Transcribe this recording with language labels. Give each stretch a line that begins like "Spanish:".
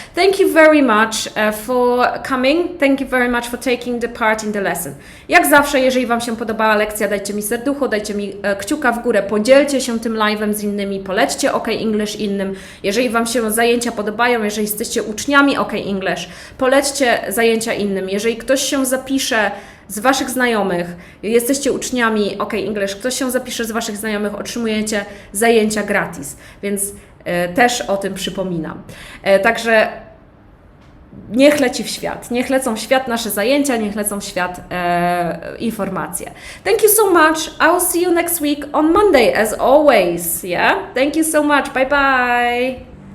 English: Thank you very much for coming. Thank you very much for taking the part in the lesson.
Polish: Jak zawsze, jeżeli Wam się podobała lekcja, dajcie mi serducho, dajcie mi kciuka w górę, podzielcie się tym live'em z innymi, polećcie OK English innym. Jeżeli Wam się zajęcia podobają, jeżeli jesteście uczniami OK English, polećcie zajęcia innym. Jeżeli ktoś się zapisze z Waszych znajomych, jesteście uczniami OK English, ktoś się zapisze z Waszych znajomych, otrzymujecie zajęcia gratis, więc też o tym przypominam. Także niech leci w świat, niech lecą w świat nasze zajęcia, niech lecą w świat informacje.
English: Thank you so much. I will see you next week on Monday as always. Yeah? Thank you so much. Bye bye.